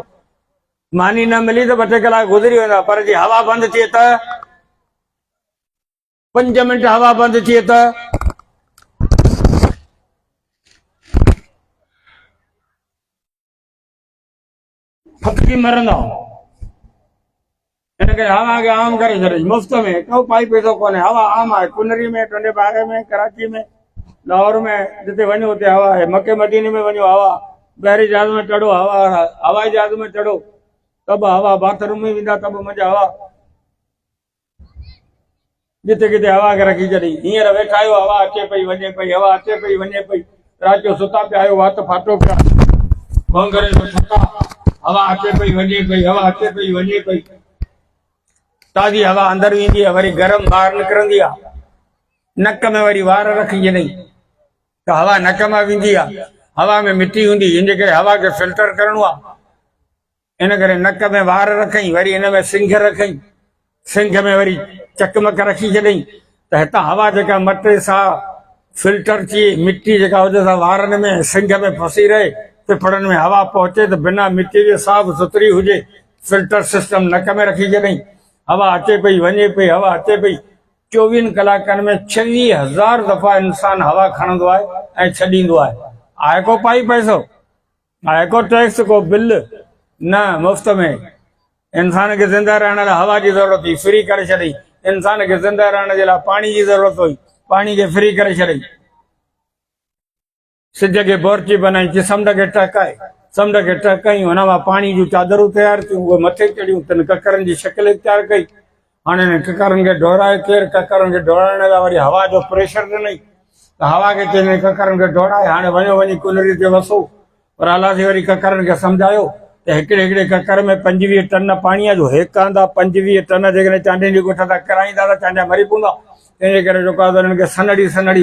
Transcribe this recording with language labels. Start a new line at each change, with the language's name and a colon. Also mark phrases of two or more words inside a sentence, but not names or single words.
Sindhi: मानी न मिली त 2 कलाक गुज़री वेंदा, पर जी हवा बंदि थिए त 5 मिंट हवा बंदि थिए त फटकी मरंदा। हिनखे हवा खे आम करे छॾी मुफ़्त में, को पाई पैसो कोन्हे। हवा आम आहे। कुनरी में, टंडे बागे में, कराची में, लाहौर में, जिते वञो उते हवा आहे। मके मदीने में वञो हवा, बहरी जहाज में चढ़ो हवा, हवाई जहाज में चढ़ो तब हवा, बाथरूम में वेंदा तब मज़ा हवा। जिते किथे हवा खे रखी छॾी। हींअर वेठा आहियो, हवा अचे पई वञे पई, हवा अचे पई वञे पई। राति जो सुता पिया आहियो, वात फाटो पिया, भोंगरे में थका, हवा अचे पई वञे पई, हवा अचे पई वञे पई। ताज़ी हवा अंदर वेंदी आहे, वरी गरम ॿाहिरि निकिरंदी आहे। नक में वरी वार रखी छॾई त हवा नक में वेंदी आहे। हवा में मिटी हूंदी, हिन करे हवा खे फिल्टर करणो आहे। इन करे नक में वार रखई, वरी हिन में सिंघ रखई, सिंघ में वरी चकमक रखी छॾई त हितां हवा जेका मटे सां फिल्टर थी, मिटी जेका हुजे सां वारनि में सिंघ में फसी रहे, फिफड़नि में हवा पहुचे त बिना मिटी जे साफ़ सुथरी हुजे। फिल्टर सिस्टम नक में रखी छॾई। हवा अचे पई वञे पई, हवा अचे पई। 24 कलाकनि में 26,000 दफ़ा इंसान हवा खणंदो आहे ऐं छॾींदो आहे। आहे को पाई पैसो, आहे को टैक्स, को बिल न, मुफ़्त में। इंसान खे ज़िंदा रहण लाइ हवा जी ज़रूरत हुई, फ्री करे छॾई। इंसान खे ज़िंदा रहण जे लाइ पाणी जी ज़रूरत हुई, पाणी खे फ्री करे छॾई। सिज के बोरची बनाई समुंड के टकाए समुंड के टकाई हुन मां पाणी जूं चादरूं तैयार थियूं उहे मथे चढ़ियूं तन ककरनि जी शिकिल तैयार कई हाणे ककरनि खे दौड़ाए केरु ककरनि खे दौड़ाइण लाइ वरी हवा जो प्रेशर ॾिनई त हवा खे चई ककरनि खे दौड़ाए हाणे वञो वञी कुनरी ते वसो पर अलासी वरी ककरनि खे सम्झायो त हिकिड़े हिकिड़े ककर में 25 टन पाणीअ जो हेक आंदा 25 टन जेकॾहिं चांडीनि जी ॻोठ था कराईंदा त चांडा मरी पवंदा तंहिंजे करे जेको आहे हिननि खे सनड़ी सनड़ी